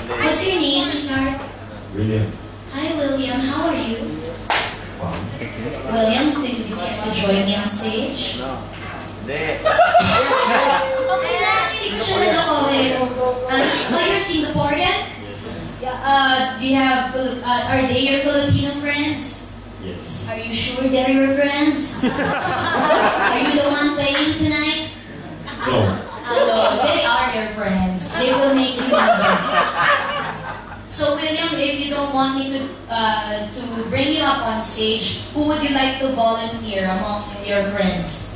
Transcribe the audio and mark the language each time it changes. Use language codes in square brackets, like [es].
[en] What's your name, sweetheart? William. Hi, William. How are you? Fine. William, will you care to join me on stage? No. [tl] Hindi. Okay na, hindi ko siya nalokohin. [en] Are you Singaporean? Do you have, are they your Filipino friends? Yes. Are you sure they're your friends? Are you the one playing tonight? No. No, they are your friends. They will make you happy. So William, if you don't want me to bring you up on stage, who would you like to volunteer among your friends?